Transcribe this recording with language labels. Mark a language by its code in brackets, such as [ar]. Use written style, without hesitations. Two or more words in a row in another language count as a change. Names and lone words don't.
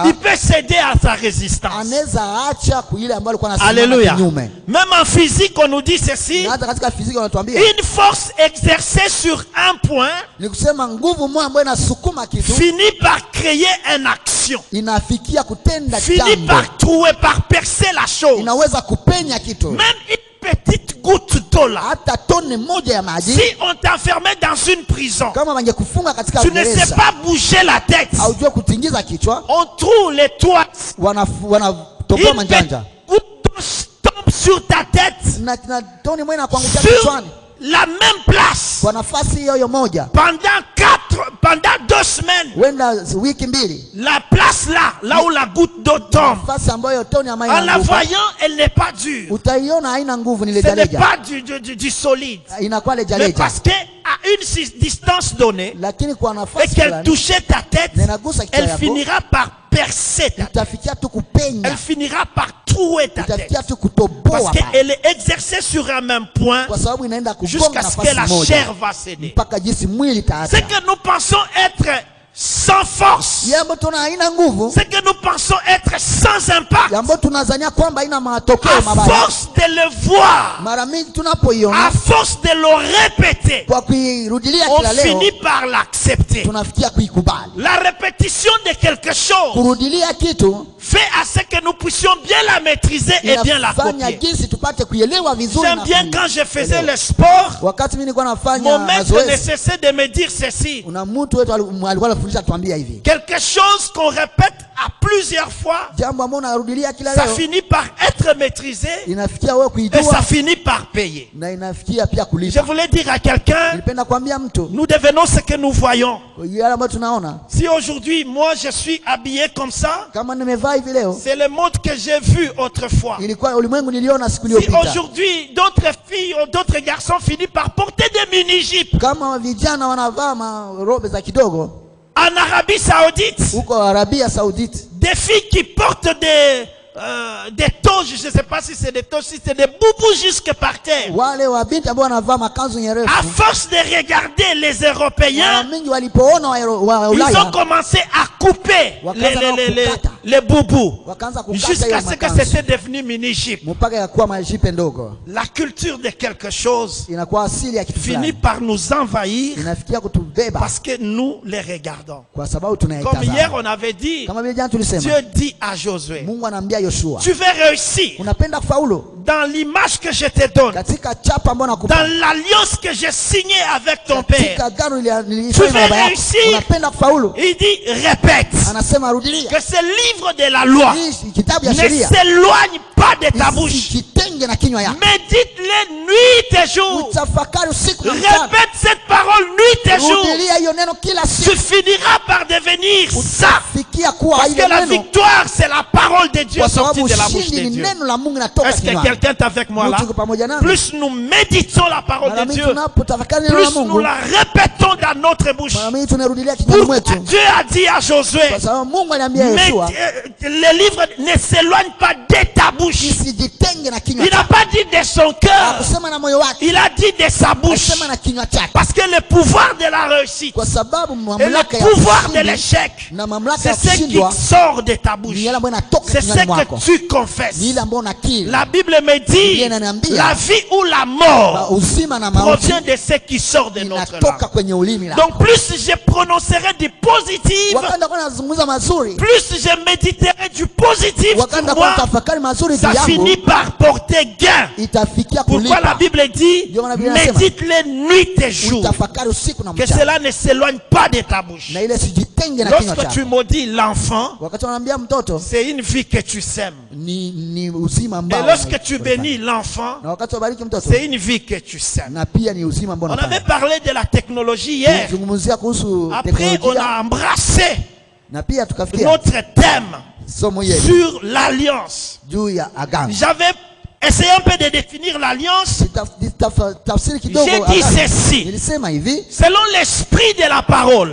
[fr] il peut céder à sa résistance. [sw] anaweza acha kuile ambayo alikuwa anasimama [fr] Alléluia. [sw] kinyume. [fr] Même en physique, on nous dit ceci. [sw] Na hata katika fiziki wanatuambia [fr] Une force exercée sur un point [sw] ni kusema nguvu moja ambayo inasukuma kitu [fr] finit par créer une action. [sw] inafikia kutenda [fr] Finit [sw] jambo, [fr] par trouver, par percer la chose. [sw] inaweza kupenya kitu. [fr] Même une petite goutte d'eau là. [sw] Hata tone moja ya maji, [fr] Si on t'enfermait dans une prison, [sw] kama wangekufunga katika [fr] tu ne sais [sw] gereza, [fr] pas bouger la tête. [sw] haujua kutingiza kichwa, [fr] On trouve les toits. [sw] wanatoboa [fr] Une [sw] manjanja [fr] petite goutte d'eau tombe sur ta tête. [sw] na tone moja inakuangusha [fr] Sur [sw] kichwani [fr] la même place. [sw] kwa nafasi hiyo moja, [fr] Pendant 2 semaines. [sw] huenda wiki mbili, [fr] La place là où la goutte d'eau tombe. [sw] nafasi ambayo tone ya maji [fr] En la [sw] inaanguka, [fr] voyant, elle n'est pas dure. [sw] utaiona haina nguvu, ni [fr] Ce n'est [sw] lejaleja, [fr] pas du solide. [sw] inakuwa [fr] Mais [sw] lejaleja, [fr] parce qu'à une distance donnée, [sw] lakini kwa [fr] et [sw] nafasi [fr] qu'elle [sw] fulani [fr] touchait ta tête, [sw] na inagusa kichwa [fr] elle [sw] yako, [fr] finira par percer ta tête. [sw] itafikia tu kupenya, [fr] Elle finira par trouer ta tête. [sw] itafikia tu kutoboa [fr] Parce [sw] pale, [fr] qu'elle est exercée sur un même point [sw] kwa sababu inaenda [fr] jusqu'à [sw] kugonga [fr] ce que la [sw] nafasi [fr] chair [sw] moja [fr] va céder. [sw] mpaka jinsi mwili [fr] Ce [sw] taacha. [fr] que nous pensons être sans force, [sw] Jambo tuna haina nguvu, [fr] ce que nous pensons être sans impact, [sw] jambo tunazania kwamba haina [fr] à [sw] matokeo mabaya, [fr] force de le voir, [sw] mara mingi [fr] à [sw] tunapoiona [fr] force de le répéter, [sw] kwa kuirudilia [fr] on [sw] kila leo, [fr] finit par l'accepter. [sw] tunafikia kuikubali. [fr] La répétition de quelque chose [sw] Kurudilia kitu [fr] fait à ce que nous puissions bien la maîtriser et bien la [sw] inafanya [fr] copier. [sw] jinsi tupate kuielewa vizuri. [fr] J'aime [sw] na [fr] bien [sw] kui- [fr] quand je faisais [sw] elewa. [fr] le sport, [sw] Wakati mimi nilikuwa [fr] mon [sw] nafanya [fr] maître ne [sw] mazoezi, [fr] cessait de me dire ceci. [sw] kuna mtu wetu alikuwa anafundisha tuambia hivi, [fr] Quelque chose qu'on répète à plusieurs fois, [sw] jambo ambalo unarudilia kila [fr] ça [sw] leo [fr] finit par être maîtrisé [sw] inafikia wewe [fr] et ça [sw] kuijua [fr] finit par payer. [sw] na inafikia pia [fr] Je [sw] kulipa. [fr] voulais dire à quelqu'un, [sw] Nilipenda kuambia mtu [fr] nous devenons ce que nous voyons. [sw] yale ambayo tunaona, [fr] Si aujourd'hui, moi, je suis habillé comme ça, [sw] kama nimevaa hivi leo, [fr] c'est le monde que j'ai vu autrefois. [sw] ilikuwa ulimwengu niliona siku [fr] Si [sw] iliyopita. [fr] aujourd'hui, d'autres filles ou d'autres garçons finissent par porter des mini-jupes [sw] Kama vijana wanavaa marobe za kidogo [fr] en Arabie Saoudite, [sw] huko Arabia Saudite, [fr] des filles qui portent des toges, je ne sais pas si c'est des toges, si c'est des boubous jusque par terre. [sw] wale wa binti ambao wanavaa makanzu [fr] À [sw] nyerefu, [fr] force de regarder les [sw] mara [fr] Européens, [sw] mingi walipoona wa [fr] ils ont [sw] Ulaya [fr] commencé à couper les boubous [sw] wakaanza kukata [fr] jusqu'à [sw] hiyo [fr] ce que [sw] makanzu [fr] c'était devenu mini-jupe. [sw] mpaka yakuwa majipe ndogo. [fr] La culture de quelque chose [sw] Inakuwa asili ya kitu [fr] finit [sw] fulani, [fr] par nous envahir [sw] inafikia kutubeba [fr] parce que nous les regardons. [sw] kwa sababu [fr] Comme hier, [sw] tunaitazama. [fr] on avait dit, [sw] Kama vile jana tulisema, [fr] Dieu dit à Josué, [sw] Mungu anaambia Yoshua, [fr] tu veux réussir. [sw] unapenda kufaulu, [fr] dans l'image que je te donne, [sw] katika chapa ambayo nakupa, [fr] dans l'alliance que j'ai signée avec ton père, [sw] katika agano [fr] tu [sw] nilifanya na [fr] veux [sw] baba yako, [fr] réussir. [sw] unapenda kufaulu, [fr] Il dit répète [sw] anasema rudilia, [fr] que ce livre de la loi [sw] hii kitabu ya [fr] ne [sw] sheria [fr] s'éloigne pas de ta bouche. [sw] isijitenge na kinywa yako, [fr] Médite-les nuit et jour. [sw] utafakari usiku na mchana, [fr] Répète cette parole nuit et jour. [sw] rudilia hiyo neno kila [fr] Tu [sw] siku, [fr] finiras par devenir ça. [sw] fikia kuwa [fr] Parce que [sw] ile [fr] la [sw] neno, [fr] victoire, c'est la parole de Dieu [sw] kwa [fr] sortie [sw] sababu [fr] de la bouche [sw] ushindi [fr] de [sw] ni [fr] Dieu. [sw] neno la Mungu natoka [fr] Est-ce que [sw] kinywani. [fr] quelqu'un est avec moi là? [sw] Mtu yuko pamoja nami? [fr] Plus nous méditons la parole [sw] Mara [fr] de [sw] mingi [fr] Dieu, [sw] tunapotafakari neno la [fr] plus nous [sw] Mungu, [fr] la répétons dans notre bouche. [sw] mara mingi tunarudilia kinywani [fr] Pourquoi [sw] mwetu, [fr] Dieu a dit à Josué, [sw] kwa sababu Mungu aliambia [fr] mais [sw] Yoshua [fr] le livre ne s'éloigne pas de ta bouche. [sw] isijitenge na kinywa [fr] Il n'a [sw] chako, [fr] pas dit de son cœur, [sw] kusema na moyo wake, [fr] il a dit de sa bouche. [sw] kusema na kinywa chake, [fr] Parce que le pouvoir de la réussite [sw] kwa sababu [fr] et [sw] mamlaka [fr] le [sw] ya [fr] pouvoir de [sw] ushindi [fr] l'échec, [sw] na mamlaka [fr] c'est [sw] ya [fr] ce qui [sw] kushindwa [fr] sort de ta bouche. [sw] ni yale ambayo inatoka [fr] C'est [sw] kinywani [fr] ce [sw] mwako, [fr] que tu confesses. [sw] ni ile ambayo unakiri. [fr] La Bible me dit, [sw] Biblia inaniambia, [fr] la vie ou la mort [sw] Uzima na mauti [fr] provient de ce qui sort de notre [sw] inatoka [fr] langue. [sw] kwenye ulimi lako. [fr] Donc plus je prononcerai du positif, [sw] Wakati kwa nazungumza mazuri, [fr] plus je méditerai du positif [sw] wakati [fr] sur [sw] kwa [fr] moi, [sw] tafakari mazuri juu [fr] ça [sw] yangu, [fr] finit par porter gain. [sw] itafikia [fr] Pourquoi la [sw] kulipa. [fr] Bible dit, [sw] Ndio maana Biblia inasema, [fr] médite-les nuit et jour, [sw] Utafakari usiku na [fr] que [sw] mchana, [fr] cela ne s'éloigne pas de ta bouche. [sw] na ile sijitenge na kinywa [fr] Lorsque tu [sw] chako. [fr] maudis l'enfant, [sw] Wakati wanaambia mtoto [fr] c'est une vie que tu sèmes. [sw] ni uzima [fr] Et [sw] ambao, [fr] lorsque tu bénis l'enfant, [sw] na wakati wabariki mtoto, [fr] c'est une vie que tu sèmes. [sw] na pia ni uzima ambao [fr] On avait [sw] unapanda. [fr] parlé de la technologie hier. [sw] Zungumzia kuhusu [fr] Après, on [sw] teknolojia, [fr] a embrassé [sw] na pia tukafikia [fr] notre thème [sw] somo hili [fr] sur l'alliance. [sw] juu ya agano. [fr] J'avais essayé un peu de définir l'alliance. [sw] Tafsiri kidogo [fr] J'ai dit [sw] agano. [fr] ceci. [sw] Nilisema hivi, [fr] Selon l'esprit de la parole